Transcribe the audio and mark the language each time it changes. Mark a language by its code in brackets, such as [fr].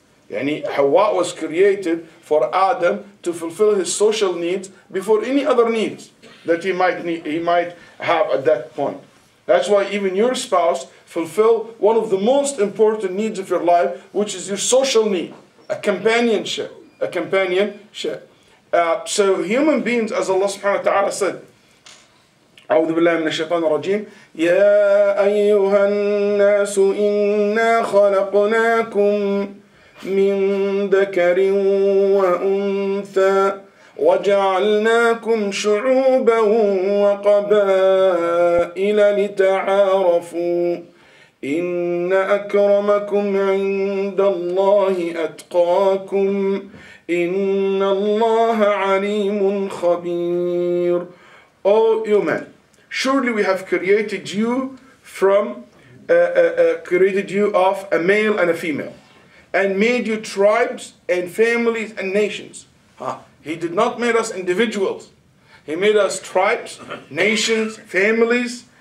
[en] Yani Hawa was created for Adam to fulfill his social needs before any other needs that he might have at that point. That's why even your spouse fulfill one of the most important needs of your life, which is your social need. a companionship, a companionship. So human beings, as Allah subhanahu wa ta'ala said, [ar] أعوذ بالله من الشيطان الرجيم يا أيها الناس إنا خلقناكم من ذكر وأنثى وجعلناكم شعوبا وقبائل لتعارفوا إن أكرمكم عند الله أتقاكم إن الله عليم خبير. [en] O you men, surely we have created you from created you of a male and a female, and made you tribes and families and nations. He did not make us individuals. He made us tribes, nations, families.